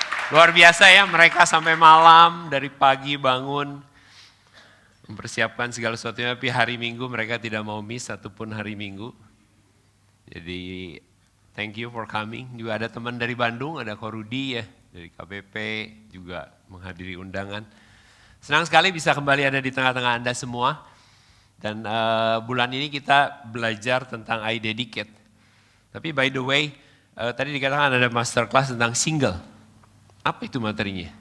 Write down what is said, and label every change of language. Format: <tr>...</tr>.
<id>Luar biasa ya, mereka sampai malam, dari pagi bangun, mempersiapkan segala sesuatunya, tapi hari Minggu mereka tidak mau miss satupun hari Minggu.</id> <en>Jadi thank you for coming.</en> <id>Juga ada teman dari Bandung, ada Korudi ya, dari KBP juga menghadiri undangan. Senang sekali bisa kembali ada di tengah-tengah Anda semua. Dan bulan ini kita belajar tentang I Dedicate. Tapi</id> <en>by the way,</en> <id>tadi dikatakan ada masterclass tentang single. Apa itu materinya?</id>